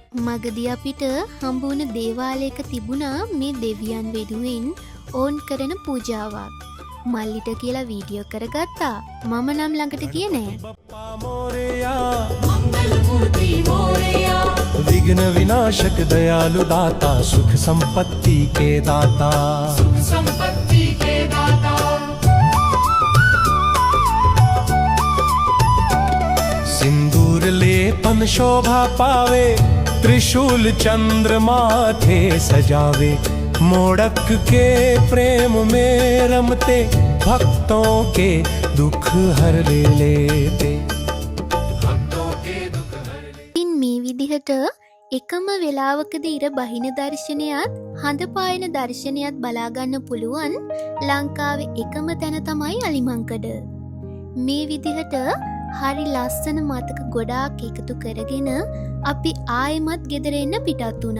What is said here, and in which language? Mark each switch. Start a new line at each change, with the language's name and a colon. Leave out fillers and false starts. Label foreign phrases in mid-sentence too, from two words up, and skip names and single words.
Sinhala: මගදී අපිට හම්බුණ දේවාලයක තිබුණා මේ දෙවියන් වෙනුවෙන් ඕන් කරන පූජාවක්. මල්ලිට කියලා වීඩියෝ කරගත්තා. මම නම් ළඟට ගියේ නෑ.
Marathi: बप्पा मोरया मंगल मूर्ति मोरया
Hindi: विघ्न विनाशक दयालु दाता सुख संपत्ति के दाता सुख संपत्ति के दाता सिंदूर लेपन शोभा पावे त्रिशूल चंद्र माथे सजावे मोड़क के प्रेम में रमते भक्तों के दुख हर लेते भक्तों के दुख हर ले
Sinhala: ඉතින් මේ විදිහට එකම වෙලාවකදී ඉර බහින දර්ශනයත් හඳ පායන දර්ශනයත් බලා ගන්න පුළුවන් ලංකාවේ එකම තැන තමයි අලිමංකඩ. මේ විදිහට හරි ලස්සන මතක ගොඩාක් එකතු කරගෙන අපි ආයෙමත් ගෙදර එන්න පිටත් වුණා.